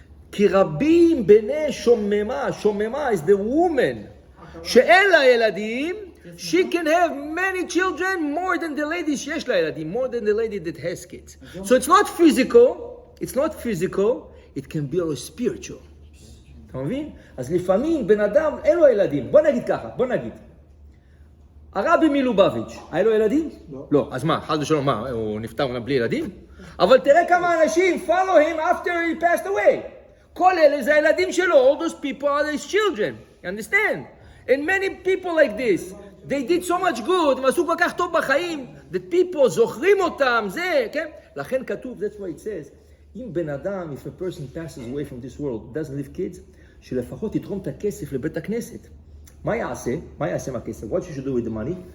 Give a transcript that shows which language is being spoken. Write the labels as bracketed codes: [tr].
[he] Ki rabim bnei shomema. [en] Shomema is the woman. [he] She'en la yeladim. [en] She can have many children more than the lady [he] sheyesh la yeladim, [en] more than the lady that has kids. So it's not physical, it can be also spiritual. [he] אתה מבין? אז לפעמים בן אדם אין לו ילדים. בוא נגיד ככה, הרבי מלובביץ', היה לו ילדים? לא. אז מה, חס ושלום, מה, הוא נפטר בלי ילדים? אבל תראה כמה אנשים [en] follow him after he passed away. [he] כל אלה זה הילדים שלו. [en] All those people are his children. You understand? And many people like this, they did so much good, [he] הם עשו כל כך טוב בחיים, [en] that people [he] זוכרים אותם, זה, כן? לכן כתוב, [en] that's why it says, [he] אם בן אדם, [en] if a person passes away from this world, doesn't leave kids, [he] שלפחות יתרום את הכסף לבית הכנסת. מה יעשה? מה יעשה מהכסף? [en] What you should do with the money?